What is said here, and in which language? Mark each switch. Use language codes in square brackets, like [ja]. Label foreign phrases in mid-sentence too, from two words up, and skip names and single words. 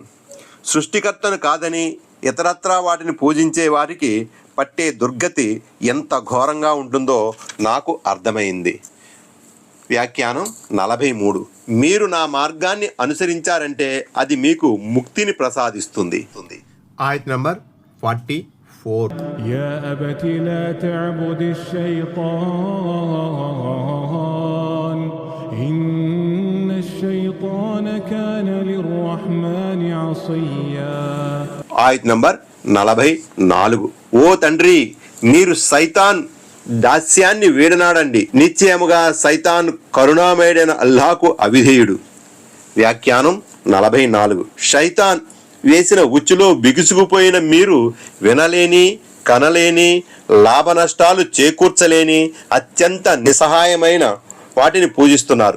[te] సృష్టికర్తను కాదని ఇతరత్రా వాటిని పూజించే వారికి పట్టే దుర్గతి ఎంత ఘోరంగా ఉంటుందో నాకు అర్థమైంది. వ్యాఖ్యానం 43. మీరు నా మార్గాన్ని అనుసరించారంటే అది మీకు ముక్తిని ప్రసాదిస్తుంది. ఆయత్ నంబర్ 44. [ar] يا أبت لا تعبد الشيطان إن الشيطان كان للرحمن عصيا. [te] ఆయత్ నంబర్ 44. ఓ తండ్రి, మీరు సైతాన్ దాస్యాన్ని వీడనాడండి, నిశ్చయముగా సైతాన్ కరుణామయుడైన అల్లాహకు అవిధేయుడు. వ్యాఖ్యానం 44. శైతాన్ వేసిన ఉచ్చులో బిగుసుకుపోయిన మీరు వినలేని, కనలేని, లాభ నష్టాలు చేకూర్చలేని అత్యంత నిస్సహాయమైన వాటిని పూజిస్తున్నారు.